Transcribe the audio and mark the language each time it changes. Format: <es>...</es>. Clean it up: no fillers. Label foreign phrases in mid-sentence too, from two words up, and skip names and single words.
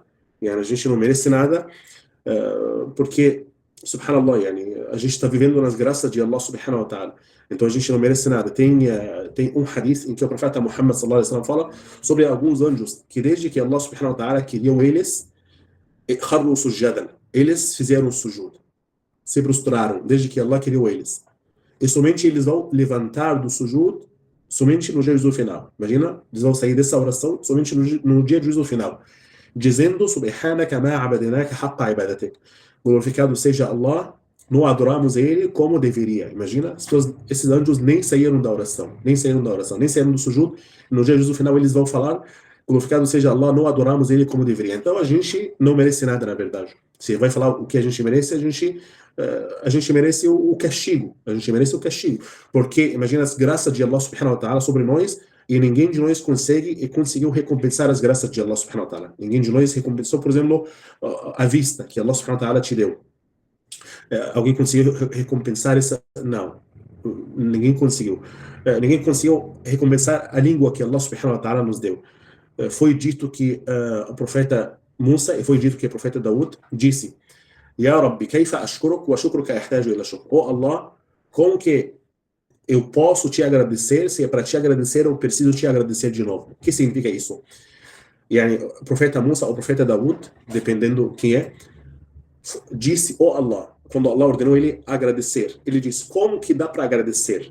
<pt>A gente não merece nada porque, subhanallah, a gente está vivendo nas graças de</pt> <ar>الله سبحانه وتعالى.</ar> <pt>Então a gente não merece nada. Tem um hadith em que o profeta Muhammad</pt> <ar>صلى الله عليه وسلم</ar> <pt>fala sobre alguns anjos que desde que</pt> <ar>الله سبحانه وتعالى</ar> <pt>criou eles,</pt> <ar>خروا سجدا,</ar> <pt>eles fizeram sujud, se prostraram desde que Allah criou eles. E somente eles vão levantar do sujud somente no juízo final. Imagina, eles vão sair dessa oração somente no dia do juízo final, dizendo:</pt> <ar>سبحانك ما عبدناك حق عبادتك.</ar> <pt>Glorificado seja Allah, não adoramos ele como deveria. Imagina, esses anjos nem saíram da oração, nem saíram do sujud. No dia do juízo final eles vão falar: glorificado seja Allah, não adoramos ele como deveria. Então a gente não merece nada, na verdade. Se vai falar o que a gente merece, a gente merece o castigo. A gente merece o castigo. Porque imagina as graças de</pt> <ar>الله سبحانه وتعالى</ar> <pt>sobre nós, e ninguém de nós conseguiu recompensar as graças de</pt> <ar>الله سبحانه وتعالى.</ar> <pt>Ninguém de nós recompensou, por exemplo, a vista que</pt> <ar>الله سبحانه وتعالى</ar> <pt>te deu. Alguém conseguiu recompensar essa? Não. Ninguém conseguiu. Ninguém conseguiu recompensar a língua que</pt> <ar>الله سبحانه وتعالى</ar> <pt>nos deu. Foi dito que o profeta Musa, e foi dito que o profeta Daud disse:</pt> <ar>يا ربي، كيف أشكرك وشكرك يحتاج إلى شكر.</ar> <pt>Oh Allah, como que eu posso te agradecer, se é para te agradecer, eu preciso te agradecer de novo. O que significa isso? Yani, o profeta Musa ou o profeta Daud, dependendo quem é, disse, Allah, quando Allah ordenou ele agradecer, ele disse, como que dá para agradecer?</pt>